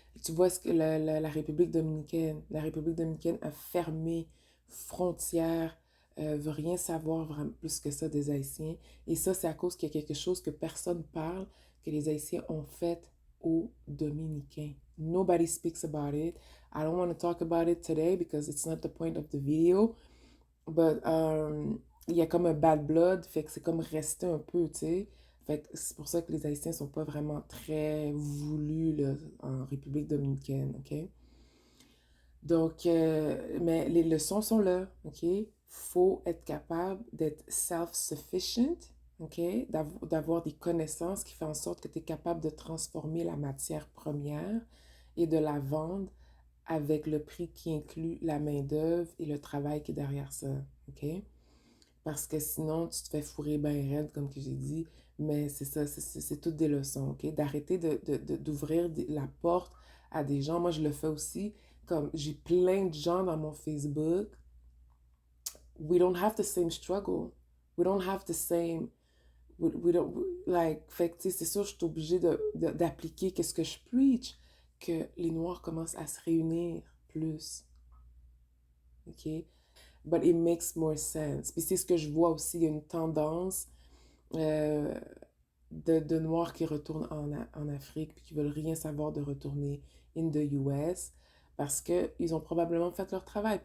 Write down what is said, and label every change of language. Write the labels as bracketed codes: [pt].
[fr] Tu vois ce que la la République dominicaine a fermé frontières, veut rien savoir vraiment plus que ça des Haïtiens. Et ça, c'est à cause qu'il y a quelque chose que personne parle, que les Haïtiens ont fait aux Dominicains. [en] Nobody speaks about it. I don't want to talk about it today because it's not the point of the video. [fr] But, il y a comme un bad blood, fait que c'est comme resté un peu, tu sais. Fait que c'est pour ça que les Haïtiens sont pas vraiment très voulus là, en République dominicaine, OK? Donc, mais les leçons sont là, OK? Faut être capable d'être self-sufficient, OK? D'avoir des connaissances qui font en sorte que tu es capable de transformer la matière première et de la vendre avec le prix qui inclut la main-d'œuvre et le travail qui est derrière ça, OK? Parce que sinon, tu te fais fourrer bien raide, comme que j'ai dit. Mais c'est ça, c'est toutes des leçons, OK? D'arrêter d'ouvrir la porte à des gens. Moi, je le fais aussi. Comme j'ai plein de gens dans mon Facebook. [en] We don't have the same struggle. We don't have the same... We don't... [fr] Like, fait que, tu sais, c'est sûr, je suis obligée d'appliquer qu'est-ce que je preach, que les Noirs commencent à se réunir plus, OK? [en] But it makes more sense. [fr] Puis c'est ce que je vois aussi, il y a une tendance euh, de Noirs qui retournent en Afrique puis qui veulent rien savoir de retourner [en] in the US [fr] parce qu'ils ont probablement fait leur travail.